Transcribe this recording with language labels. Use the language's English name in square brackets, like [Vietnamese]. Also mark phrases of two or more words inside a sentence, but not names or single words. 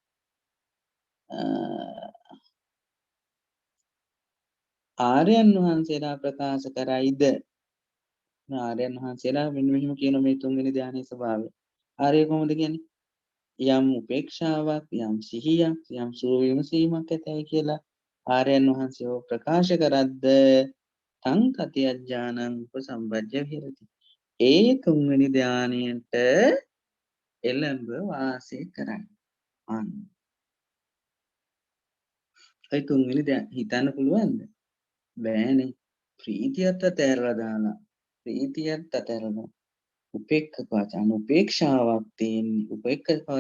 [Sinhala] ආර්යයන් වහන්සේලා ප්‍රකාශ කරයිද ආර්යයන් වහන්සේලා මෙන්න මෙහෙම කියන මේ තුන්වෙනි ධානයේ ස්වභාවය ආර්ය කොහොමද කියන්නේ යම් උපේක්ෂාවක් යම් සිහියක් යම් සුව විමසීමක් ඇතයි කියලා ආර්යයන් වහන්සේව ප්‍රකාශ කරද්ද [Pali] තං තතිය ඥානං උපසම්පජ්ජ විහෙරති [Sinhala] ඒ තුන්වෙනි ධානයට එළඹ වාසය කරයි අන්න ඒ තුන්වෙනි හිතන්න පුළුවන්ද බෑනේ ප්‍රීතියත් අතහැරලා දාලා ප්‍රීතියත් අතහැරලා උපේක්ඛකවාච උපේක්ෂාවක් තියෙන්නේ උපේක්ඛකවාච